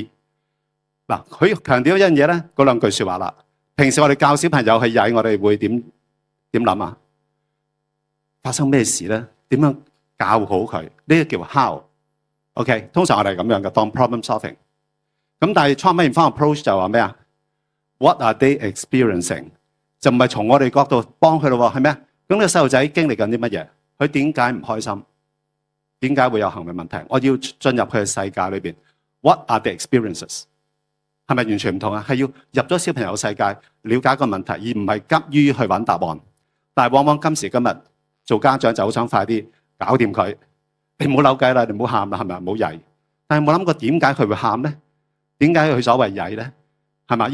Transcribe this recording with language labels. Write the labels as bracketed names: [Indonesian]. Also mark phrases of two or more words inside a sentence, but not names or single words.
[Cantonese] 嗱，佢強調一樣嘢咧，嗰兩句説話啦。平時我哋教小朋友係曳，我哋會點諗啊？發生咩事咧？點樣教好佢？呢個叫 how。OK， 通常我哋係咁樣嘅，當 [English] problem solving。 [Cantonese] 咁但係 [English] trauma informed approach [Cantonese] 就話咩啊 ？ [English] What are they experiencing？ [Cantonese] 就唔係從我哋角度幫佢咯喎，係咩啊？咁呢個細路仔經歷緊啲乜嘢？佢點解唔開心？點解會有行為問題？我要進入佢嘅世界裏邊。 [English] What are the experiences？ [Cantonese] 係咪完全唔同啊？係要入咗小朋友世界，了解個問題，而唔係急於去揾答案。但係往往今時今日做家長就好想快啲搞掂佢，你唔好扭計啦，你唔好喊啦，係咪？唔好曳。但係冇諗過點解佢會喊咧？點解佢所謂曳咧？係咪？